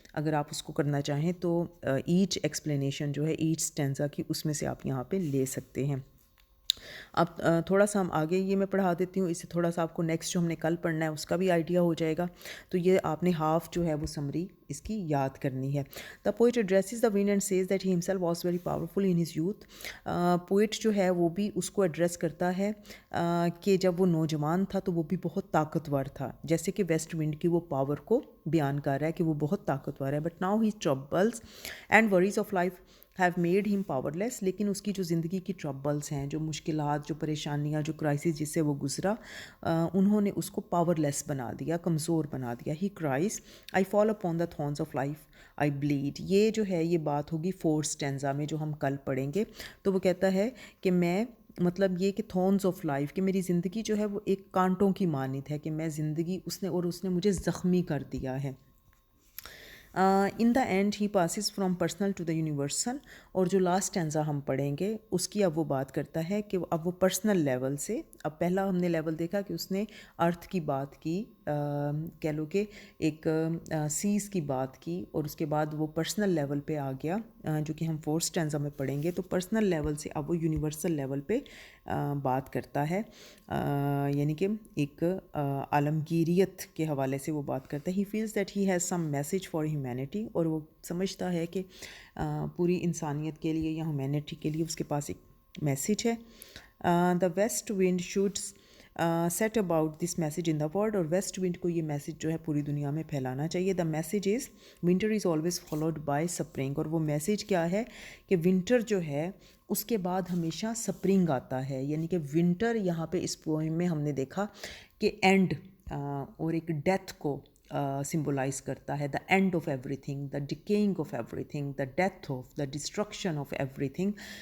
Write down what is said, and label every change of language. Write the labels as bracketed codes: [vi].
[ur] اگر آپ اس کو کرنا چاہیں تو ایچ ایکسپلینیشن جو ہے ایچ اسٹینزا کی، اس میں سے آپ یہاں پہ لے سکتے ہیں. اب تھوڑا سا ہم آگے یہ میں پڑھا دیتی ہوں، اس سے تھوڑا سا آپ کو نیکسٹ جو ہم نے کل پڑھنا ہے اس کا بھی آئیڈیا ہو جائے گا. تو یہ آپ نے ہاف جو ہے وہ سمری اس کی یاد کرنی ہے. [en] The poet addresses the wind and says that he himself was very powerful in his youth. [ur] Poet جو ہے وہ بھی اس کو ایڈریس کرتا ہے کہ جب وہ نوجوان تھا تو وہ بھی بہت طاقتور تھا، جیسے کہ ویسٹ ونڈ کی وہ پاور کو بیان کر رہا ہے کہ وہ بہت طاقتور ہے. [en] But now he troubles and worries of life have made him powerless. [ur] لیکن اس کی جو زندگی کی ٹربلز ہیں, جو مشکلات, جو پریشانیاں, جو کرائسس جس سے وہ گزرا, انہوں نے اس کو پاورلیس بنا دیا, کمزور بنا دیا. [en] He cries, I fall upon the thorns of life, I bleed. [ur] یہ جو ہے یہ بات ہوگی 4th stanza میں جو ہم کل پڑھیں گے. تو وہ کہتا ہے کہ میں, مطلب یہ کہ تھورنز آف لائف, کہ میری زندگی جو ہے وہ ایک کانٹوں کی مانند ہے, کہ میں زندگی اس نے مجھے زخمی کر دیا ہے. [en] In the end he passes from personal to the universal. [ur] اور جو لاسٹ اسٹینزا ہم پڑھیں گے اس کی اب وہ بات کرتا ہے کہ اب وہ پرسنل لیول سے, اب پہلا ہم نے لیول دیکھا کہ اس نے ارتھ کی بات کی, کہہ لو کہ ایک سیز کی بات کی, اور اس کے بعد وہ پرسنل لیول پہ آ گیا, جو کہ ہم 4th اسٹینزا میں پڑھیں گے. تو پرسنل لیول سے اب وہ یونیورسل لیول پہ بات کرتا ہے, یعنی کہ ایک عالمگیریت کے حوالے سے وہ بات کرتا ہے. [en] he feels that he has some message for humanity, [ur] اور وہ سمجھتا ہے کہ پوری انسانیت کے لیے یا ہیومینٹی کے لیے اس کے پاس ایک میسیج ہے. [en] The west wind should set about this message in the world. [ur] اور ویسٹ ونڈ کو یہ میسیج جو ہے پوری دنیا میں پھیلانا چاہیے. [en] The message is winter is always followed by spring. [ur] اور وہ میسیج کیا ہے کہ ونٹر جو ہے اس کے بعد ہمیشہ سپرنگ آتا ہے. یعنی کہ ونٹر یہاں پہ اس پوئم میں ہم نے دیکھا کہ اینڈ اور ایک ڈیتھ کو سمبولائز کرتا ہے. [en] the end of everything, [ur] the ڈیکیئنگ of every thing, the death of, the destruction of every thing.